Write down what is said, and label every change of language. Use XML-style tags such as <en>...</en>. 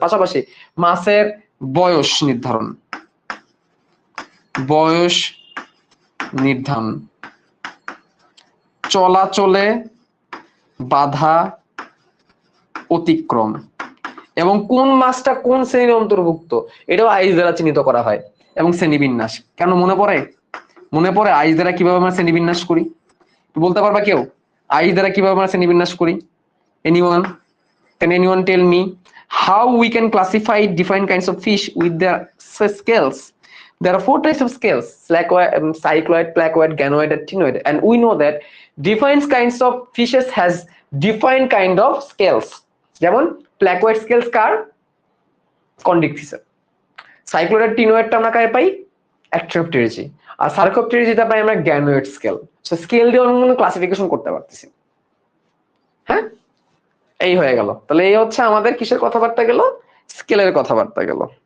<bn>পাশাপাশি মাছের বয়স নির্ধারণ, বয়স নির্ধারণ, চলাচলে বাধা অতিক্রম, এবং কোন মাছটা কোন শ্রেণীর অন্তর্ভুক্ত এটাও আইস দ্বারা চিহ্নিত করা হয়। এবং শ্রেণীবিন্যাস, কেন মনে পড়ে? মনে পড়ে আইস দ্বারা কিভাবে আমরা শ্রেণীবিন্যাস করি? বলতে পারবা কেউ আইস দ্বারা কিভাবে আমরা শ্রেণীবিন্যাস করি? Anyone?</bn> <en>Can anyone tell me how we can classify different kinds of fish with their scales? There are 4 types of scales: cycloid, placoid, ganoid, and ctenoid. And we know that different kinds of fishes has different kind of scales.</en> <bn>যেমন placoid scales কার? কন্ডিক ফিশের। সাইক্লোয়েড আর টিনোয়েডটা আমরা কারে পাই? অ্যাট্রোপটেরিজি। আর সার্কোপটেরিজিটা পাই আমরা গ্যানোয়েড scale. So scale দিয়ে আমরা classification করতে পারতেছি। হ্যাঁ, এই হয়ে গেল। তাহলে এই হচ্ছে আমাদের কিসের কথাবার্তা গেল, স্কেলের কথাবার্তা গেল।</bn>